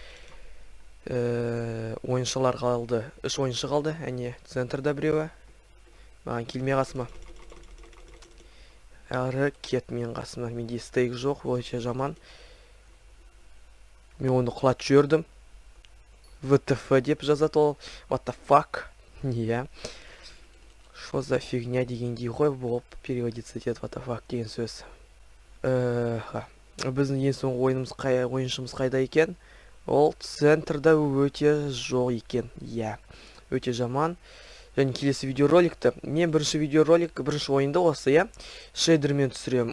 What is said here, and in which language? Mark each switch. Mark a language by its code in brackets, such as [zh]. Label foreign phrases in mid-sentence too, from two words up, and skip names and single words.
[kk] Ойыншылар қалды. 3 ойыншы қалды. Әне центрда біреуі. Маған келмей қасыма. Әрі кет мен қасыма. Менде стейк жоқ, өте жаман. Мен оны құлат жүрдім. ВТФ деп жазады ол. [en] What the fuck? [kk] Не. [ru] Что за фигня [kk] дегендей ғой болып переводится етеді [en] what the fuck [kk] деген сөз. Біздің ең соңғы ойыншымыз қайда екен? Ол центрда өте жоқ екен. Өте жаман. Және келесі видеороликті. Мен бірінші ойында осы, шейдермен түсірем.